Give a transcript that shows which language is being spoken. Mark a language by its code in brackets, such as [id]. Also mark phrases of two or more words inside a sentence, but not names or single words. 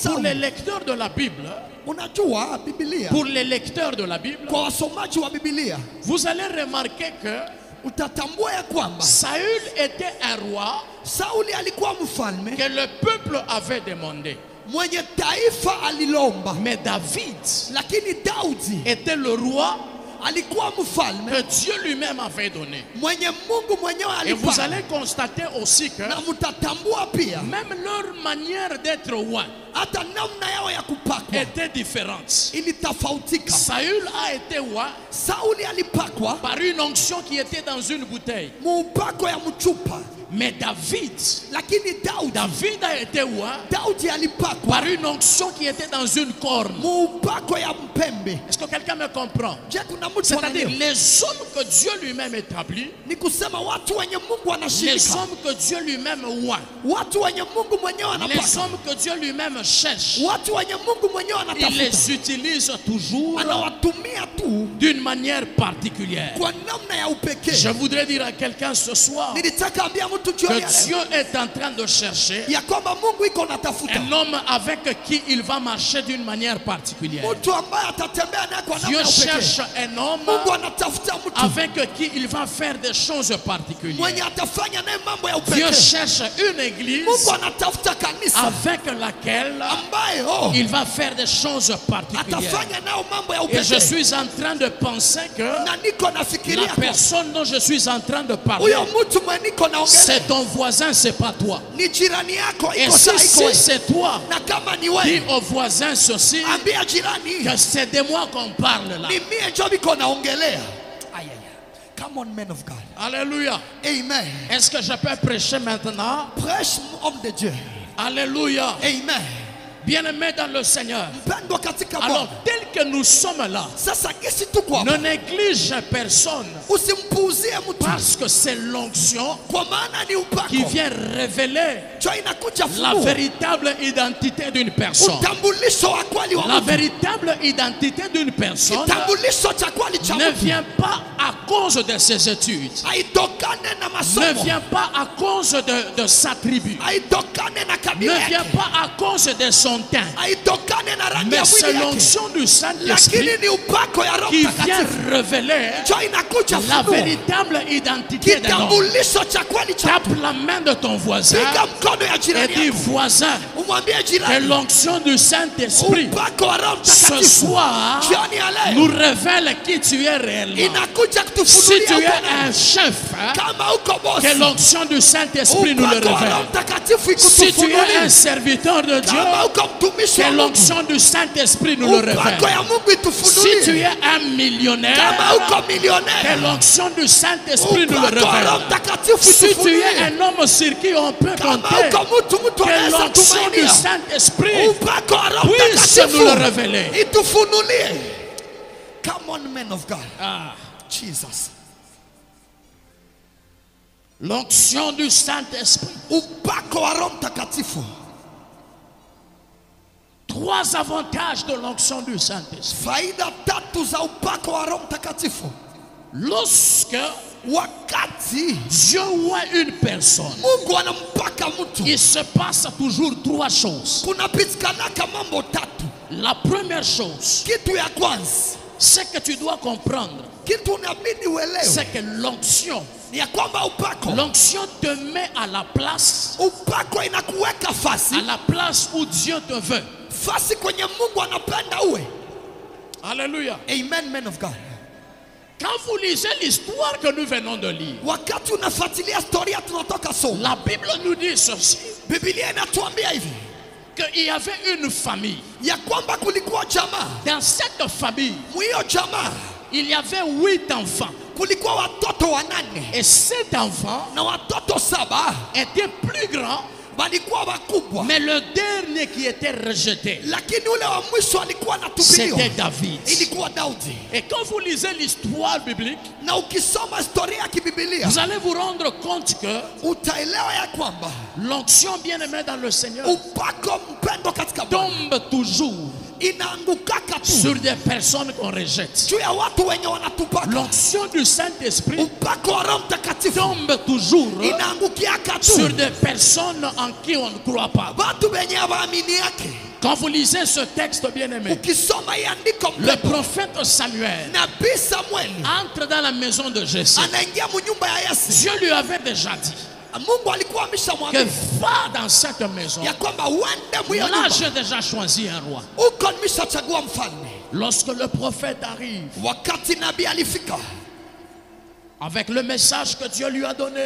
[fr] Et pour les [sw] Sauli. [fr] lecteurs de la Bible, [sw] Unajua Biblia, [fr] pour les lecteurs de la Bible, [sw] kwa wasomaji wa Biblia [fr] vous allez remarquer que [sw] utatambua ya kwamba [fr] Saül était un roi [sw] Sauli alikuwa mfalme [fr] que le peuple avait demandé. [sw] mwenye taifa alilomba, [fr] Mais David [sw] lakini Daudi [fr] était le roi [sw] alikuwa mfalme [fr] que Dieu lui-même avait donné. [sw] mwenye Mungu mwenyewe [fr] Et vous [sw] alipa. [fr] allez constater aussi que [sw] Na mtatambua pia [fr] même leur manière d'être roi [sw] hata namna yao ya kupakwa [fr] était différente. [sw] ilitofautika. [fr] Saül a été roi [sw] Sauli alipakwa [fr] par une onction qui était dans une bouteille. [sw] muupako ya mchupa, [fr] Mais David [sw] lakini [fr] a été roi [sw] Daudi alipakwa [fr] par une onction qui était dans une corne. [sw] muupako ya mpembe. [fr] Est-ce que quelqu'un me comprend? [sw] Je, kuna mtu [fr] C'est-à-dire [sw] ananielewa? [fr] les hommes que Dieu lui-même établit, [sw] Ni kusema watu wenye Mungu [fr] les [sw] anashirika, [fr] hommes que Dieu lui-même roi, [sw] watu wenye Mungu mwenyewe [fr] les [sw] anapaka, [fr] hommes que Dieu lui-même cherche, [sw] watu wenye Mungu mwenyewe [fr] il [sw] anatafuta, [fr] les utilise toujours [sw] anawatumia tu [fr] d'une manière particulière. [sw] kwa namna ya upekee. [fr] Je voudrais dire à quelqu'un ce soir [sw] Nilitaka ambia mtu jioni [fr] que [sw] ya leo [fr] Dieu est en train de chercher [sw] ya kwamba Mungu iko natafuta [fr] un homme avec qui il va marcher d'une manière particulière. [sw] mtu ambaye atatembea naye kwa namna [fr] Dieu [sw] ya upekee. [fr] cherche un homme [sw] Mungu anatafuta mtu [fr] avec qui il va faire des choses [sw] mwenye [fr] particulières. [sw] atafanya naye mambo ya [fr] Dieu [sw] upekee. [fr] cherche une église [sw] Mungu anatafuta kanisa [fr] avec laquelle [sw] ambaye [fr] il va faire des choses particulières. [sw] atafanya nao mambo ya [fr] Et je [sw] upekee. [fr] suis en train de penser que [sw] Na niko [fr] la [sw] nafikiria kwa [fr] personne dont je suis en train de parler, [sw] huyo mtu mwenye niko naongelea [fr] c'est ton voisin, c'est pas toi. [sw] ni jirani yako, [fr] Et [sw] iko si, saa iko si wewe. [fr] c'est toi, [sw] Na kama ni [fr] dis [sw] wewe, [fr] au voisin ceci, [sw] ambia jirani [fr] que c'est de moi qu'on parle là. [sw] ni mie ndio niko naongelea. Ayaya. [en] Come on, men of God. [fr] Alléluia. Amen. Est-ce que je peux prêcher maintenant? Prêche, homme de Dieu. Alléluia. Amen. Bien-aimés dans le Seigneur. [sw] Mpendwa katika [fr] Alors, [sw] Bwana. [fr] tel que nous sommes là, [sw] Sasa gisi tuko [fr] ne [sw] hapa, [fr] néglige personne [sw] usimpuuzie mtu [fr] parce que c'est l'onction [sw] kwa maana ni upako [fr] qui vient révéler [sw] ndio inakuja [fr] la [sw] funua [fr] véritable identité d'une personne. [sw] utambulisho wa kweli wa [fr] La [sw] mtu. [fr] véritable identité d'une personne [sw] Kitambulisho cha kweli cha [fr] ne [sw] mtu [fr] vient pas à cause de ses études, [sw] haitokane na [fr] ne [sw] masomo, [fr] vient pas à cause de sa tribu, [sw] haitokane na [fr] ne [sw] kabila [fr] vient [sw] yake, [fr] pas à cause de son teint, [sw] haitokane na rangi ya [fr] mais c'est [sw] mwili yake, [fr] l'onction du Saint-Esprit [sw] lakini ni upako ya Roho [fr] qui vient [sw] Mtakatifu [fr] révéler [sw] ndio inakuja [fr] la [sw] funua [fr] véritable identité d'un homme. [sw] kitambulisho cha kweli cha mtu. [fr] Tape la main de ton voisin [sw] Piga mkono ya [fr] et [sw] jirani [fr] dis, [sw] yako, [fr] voisin, [sw] umwambie [fr] que [sw] jirani, [fr] l'onction du Saint-Esprit [sw] upako wa Roho [fr] ce [sw] Mtakatifu [fr] soir [sw] jioni ya [fr] nous [sw] leo [fr] révèle qui tu es réellement. [sw] inakuja [fr] Si tu [sw] kutufunulia [fr] es [sw] uko [fr] un [sw] nani. [fr] chef, [sw] Kama uko [fr] que [sw] bosi, [fr] l'onction du Saint-Esprit nous le [sw] upako wa Roho [fr] révèle. [sw] Mtakatifu [fr] Si tu es un [sw] ikutufunulie. [fr] serviteur de Dieu, [sw] Kama uko mtumishi [fr] que [sw] wa Mungu, [fr] l'onction du Saint-Esprit nous le [sw] upako [fr] révèle. [sw] ya Mungu [fr] Si tu [sw] itufunulie. [fr] es un millionnaire, [sw] Kama uko [fr] que [sw] milionnaire, [fr] l'onction du Saint-Esprit nous le [sw] upako wa Roho [fr] révèle. [sw] Mtakatifu [fr] Si tu es [sw] itufunulie. [fr] un homme sur qui on peut [sw] Kama [fr] compter, [sw] uko mtu [fr] que [sw] anaweza [fr] l'onction du [sw] tumainia, [fr] Saint-Esprit [sw] upako wa Roho [fr] puisse nous le [sw] Mtakatifu [fr] révéler. [sw] itufunulie. [en] Come on, men of God. Ah, Jesus. [fr] l'onction du Saint-Esprit. [sw] Upako wa Roho Mtakatifu. [fr] 3 avantages de l'onction du Saint-Esprit. [sw] Faida tatu za upako wa Roho Mtakatifu. [fr] Lorsque [sw] Wakati [fr] Dieu voit une personne, [sw] Mungu anampaka mtu, [fr] il se passe toujours 3 choses. [sw] kunapitikanaka mambo tatu. [fr] La première chose, [sw] Kitu ya kwanza, [fr] c'est que tu dois comprendre, [sw] kitu unabidi uelewe [fr] c'est que l'onction [sw] ni ya kwamba upako [fr] te met à la place [sw] inakuweka fasi [fr] où Dieu te veut. [sw] fasi kwenye Mungu anapenda uwe. [fr] Alléluia. [en] Amen, men of God. [fr] Quand vous lisez l'histoire que nous venons de lire, [sw] Wakati unafuatilia historia tunatoka soma, [fr] la Bible nous dit ceci, [sw] Biblia inatuambia hivi [fr] qu'il y avait une famille. [sw] ya kwamba kulikuwa jamaa, [fr] Dans cette famille, [sw] mwiyo jamaa [fr] il y avait 8 enfants. [sw] kulikuwa watoto 8 [fr] Et 7 enfants [sw] na watoto 7 [fr] étaient plus grands [sw] walikuwa wakubwa, [fr] Mais le dernier qui était rejeté, [sw] lakini ule wa mwisho alikuwa [fr] c'était [sw] anatupiliwa, [fr] David. [sw] ilikuwa Daudi. [fr] Et quand vous lisez l'histoire biblique, [sw] Na ukisoma historia ya kibibilia [fr] vous allez vous rendre compte que [sw] utaelewa ya kwamba [fr] l'onction bien-aimée dans le Seigneur [sw] upako mpendo katika Bwana [fr] tombe toujours [sw] inaangukaka tu [fr] sur des personnes qu'on rejette. [sw] juu ya watu wenye wanatupaka. [fr] L'onction du Saint-Esprit [sw] Upako wa Roho Mtakatifu [fr] tombe toujours [sw] inaangukiaka [fr] sur [sw] tu [fr] des personnes en qui on ne croit pas. [sw] watu wenye hawaamini yake. [fr] Quand vous lisez ce texte bien-aimé, [sw] Ukisoma hii andiko [fr] le [sw] mpendo, [fr] prophète Samuel [sw] nabii Samueli [fr] entre dans la maison de Jesse. [sw] anaingia munyumba ya Yese. [fr] Dieu lui avait déjà dit [sw] Mungu alikuwa [fr] que [sw] ameshamwambia [fr] va dans cette maison. [sw] ya kwamba uende mwiyo [fr] Là, [sw] nyumba, [fr] j'ai déjà choisi un roi. [sw] uko nimeshachagua mfalme. [fr] Lorsque le prophète arrive [sw] Wakati nabii alifika [fr] avec le message que Dieu lui a donné,